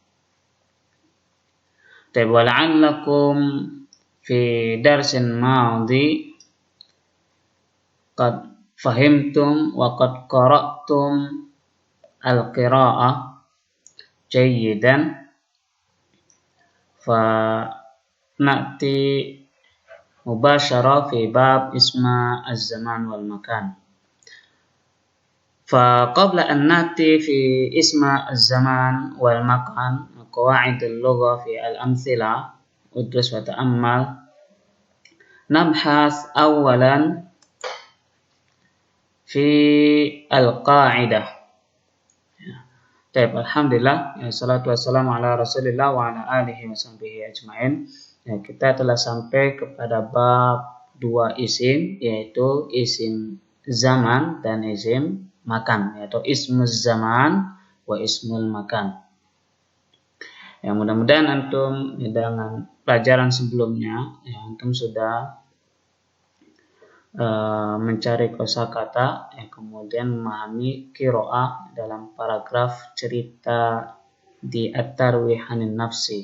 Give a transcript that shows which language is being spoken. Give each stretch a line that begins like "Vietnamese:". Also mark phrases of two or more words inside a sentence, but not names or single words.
Arabic: لعلكم في درس ماض قد فهمتم وقد قرأتم القراءة جيدا، فنأتي مباشرة في باب اسم الزمان والمكان. فقبل أن نأتي في اسم الزمان والمكان قواعد اللغة في الأمثلة ادرس وتأمل. نبحث أولا في القاعدة. Baik، الحمد لله، الصلاة والسلام على رسول الله وعلى آله وصحبه أجمعين.
Indonesian: Kita telah sampai kepada bab dua isim, yaitu isim zaman dan isim makan, yaitu
Arabic: اسم الزمان واسم المكان.
Indonesian: Ya, mudah-mudahan antum dengan pelajaran sebelumnya antum sudah mencari kosakata, kemudian memahami qiraah dalam paragraf cerita di At-Tarwih 'Anil Nafsi.